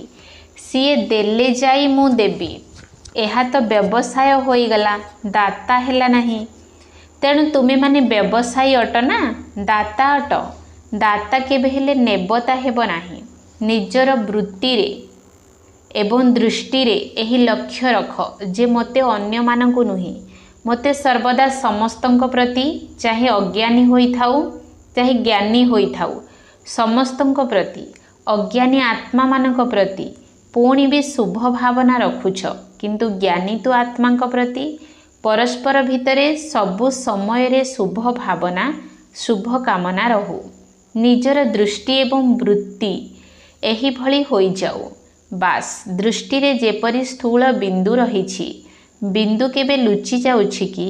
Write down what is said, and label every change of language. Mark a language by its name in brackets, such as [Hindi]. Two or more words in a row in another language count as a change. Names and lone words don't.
[Odia] ସିଏ ଦେଲେ ଯାଇ ମୁଁ ଦେବି, ଏହା ତ ବ୍ୟବସାୟ ହୋଇଗଲା, ଦାତା ହେଲା ନାହିଁ। ତେଣୁ ତୁମେ ମାନେ ବ୍ୟବସାୟୀ ଅଟ ନା, ଦାତା ଅଟ। ଦାତା କେବେ ହେଲେ ନେବାଟା ହେବ ନାହିଁ। ନିଜର ବୃତ୍ତି ରେ ଏବଂ ଦୃଷ୍ଟି ରେ ଏହି ଲକ୍ଷ୍ୟ ରଖ ଯେ ମୋତେ ଅନ୍ୟ ମାନଙ୍କୁ ନୁହେଁ, ମୋତେ ସର୍ବଦା ସମସ୍ତଙ୍କ ପ୍ରତି, ଚାହେଁ ଅଜ୍ଞାନୀ ହୋଇ ଥାଉ ଚାହେଁ ଜ୍ଞାନୀ ହୋଇ ଥାଉ, ସମସ୍ତଙ୍କ ପ୍ରତି, ଅଜ୍ଞାନୀ ଆତ୍ମା ମାନଙ୍କ ପ୍ରତି ପୁଣି ଭି ଶୁଭ ଭାବନା ରଖୁଛ। କିନ୍ତୁ ଜ୍ଞାନୀ ତ ଆତ୍ମା ପ୍ରତି ପରସ୍ପର ଭିତରେ ସବୁ ସମୟ ରେ ଶୁଭ ଭାବନା, ଶୁଭ କାମନା ରହୁ। ନିଜର ଦୃଷ୍ଟି ଏବଂ ବୃତ୍ତି ଏହି ଭଳି ହୋଇ ଯାଉ। ବାସ ଦୃଷ୍ଟି ରେ ଯେପରି ସ୍ଥୂଳ ବିନ୍ଦୁ ରହିଛି, ବିନ୍ଦୁ କେବେ ଲୁଚି ଯାଉଛି କି?